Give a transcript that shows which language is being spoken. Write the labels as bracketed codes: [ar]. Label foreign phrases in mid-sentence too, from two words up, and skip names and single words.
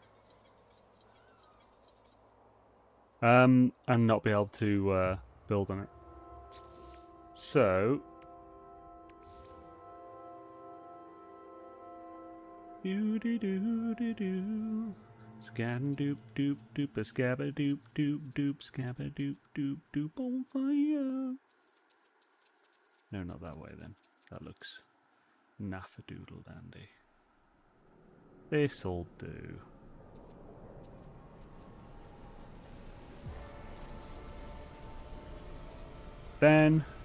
[en] And not be able to build on it. So... Do-do-do-do-do. Scab-doop doop doop, a scab-a-doop doop doop, scab-a-doop doop doop, on fire. No, not that way then. That looks naff-a-doodle dandy. This'll do. Then...